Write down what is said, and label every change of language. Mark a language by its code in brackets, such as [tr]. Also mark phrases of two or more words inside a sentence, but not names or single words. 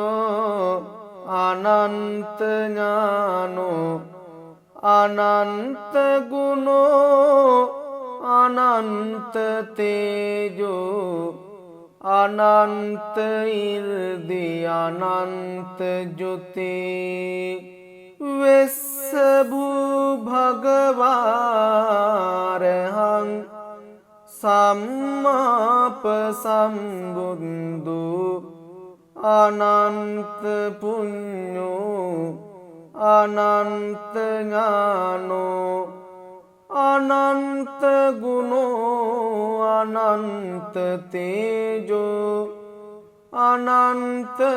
[pi] अनंत ज्ञानो अनंत गुणो अनंत तेजो अनंत इर्दि अनंत ज्योति विश्वभू भगवान සම්බුද්ධු අනන්ත පුඤ්ඤෝ අනන්ත ඥානෝ අනන්ත ගුණෝ අනන්ත තේජෝ අනන්ත